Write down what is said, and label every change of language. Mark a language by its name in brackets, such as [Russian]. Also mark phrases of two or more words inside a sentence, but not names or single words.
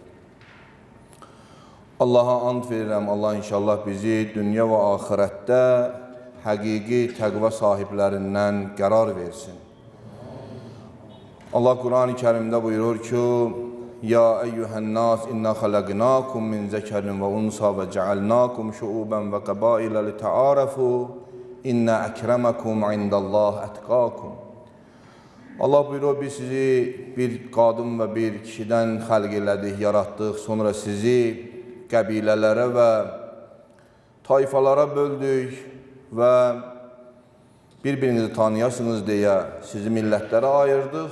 [Azerbaijani] Allaha and verirəm, Allah inşallah bizi dünya və axirətdə həqiqi təqva sahiblərindən qərar versin. Allah Quran-ı Kərimdə buyurur ki, [Arabic] يا أيها الناس إنا خلقناكم من ذكر وأنثى وجعلناكم شعوبا وقبائل لتعارفوا إن أكرمكم عند الله أتقاكم. [Azerbaijani] Allah buyurur, biz sizi bir qadın və bir kişidən xəlq elədik, yaratdıq, sonra sizi qəbilələrə və tayfalara böldük və bir-birinizi tanıyasınız deyə sizi millətlərə ayırdıq.